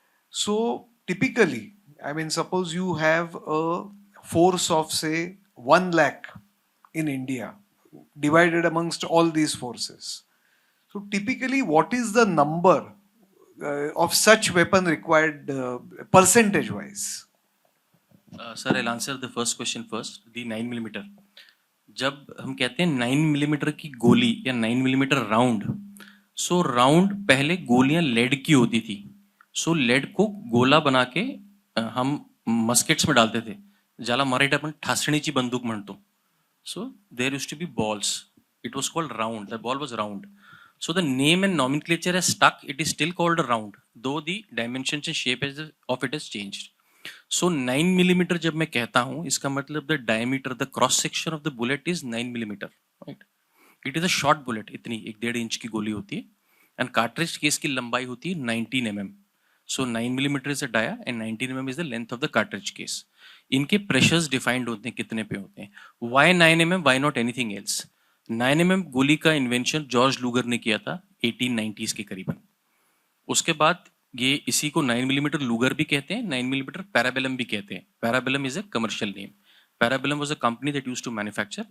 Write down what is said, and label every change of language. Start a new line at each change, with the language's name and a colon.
English: So typically, I mean, suppose you have a force of, say, 1 lakh in India, divided amongst all these forces. So typically, what is the number of such weapon required percentage wise? Sir, I'll answer the first question first. The 9mm.
Hindi: जब हम कहते हैं 9mm की गोली या 9mm round, सो round पहले गोलियां lead की होती थी. सो लेड को गोला बना के हम मस्केट्स में डालते थे,
Marathi: ज्याला मराठीत आपण ठासणीची बंदूक म्हणतो.
English: So there used to be balls. It was called round. The ball was round. So the name and nomenclature has stuck. It is still called a round, though the dimensions and shape of it has changed. So 9mm
Hindi: जब मैं कहता हूँ, इसका मतलब
English: the diameter, the cross section of the bullet is 9mm, right? It is a short bullet.
Hindi: इतनी 1.5 inch की गोली होती है. And cartridge case की लंबाई होती है 19 mm.
English: So 9mm is a dia and 19 mm is the length of the cartridge case.
Hindi: इनके pressures defined होते हैं, कितने पे होते हैं.
English: Why 9 mm? Why not anything else?
Hindi: 9mm गोली का इन्वेंशन जॉर्ज लूगर ने किया था 1890s के करीबन. उसके बाद ये इसी को 9mm लूगर भी कहते हैं, 9mm पैराबेलम भी कहते हैं.
English: Parabellum is a commercial name. Parabellum was a company that used to manufacture.